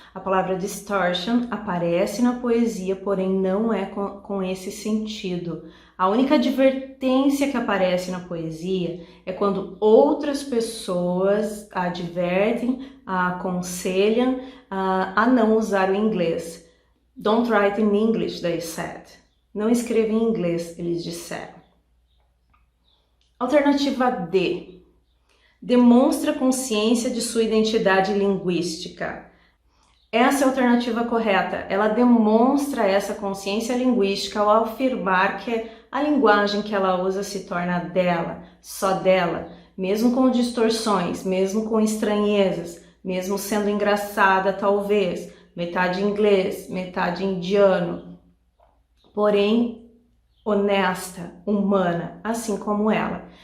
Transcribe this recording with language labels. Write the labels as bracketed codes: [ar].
[pt] A palavra distortion aparece na poesia, porém não é com esse sentido. A única advertência que aparece na poesia é quando outras pessoas a advertem, a aconselham a não usar o inglês. [en] Don't write in English, they said. [pt] Não escreva em inglês, eles disseram. Alternativa D. Demonstra consciência de sua identidade linguística. Essa é a alternativa correta. Ela demonstra essa consciência linguística ao afirmar que a linguagem que ela usa se torna dela, só dela, mesmo com distorções, mesmo com estranhezas, mesmo sendo engraçada talvez, metade inglês, metade indiano, porém honesta, humana, assim como ela.